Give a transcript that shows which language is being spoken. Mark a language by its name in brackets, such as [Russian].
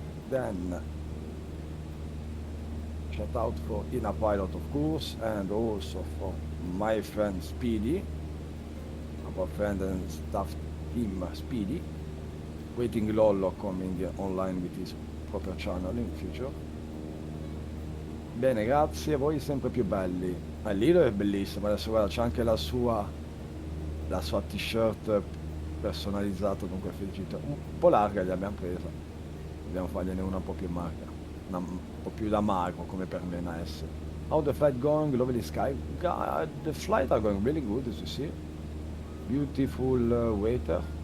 [English] Then, shout out for Ina Pilot of course, and also for my friend Speedy, our friend and staff team Speedy. Waiting Lollo coming online with his proper channel in future. [Italian] Bene, grazie, voi sempre più belli. Lido è bellissimo, adesso guarda c'è anche la sua t-shirt personalizzata con quel felicito. Un po' larga l'abbiamo presa, dobbiamo fargliene una un po' più larga, un po' più da mago come per me una S. [English] How the flight going? Lovely sky. The flight are going really good as you see. Beautiful waiter.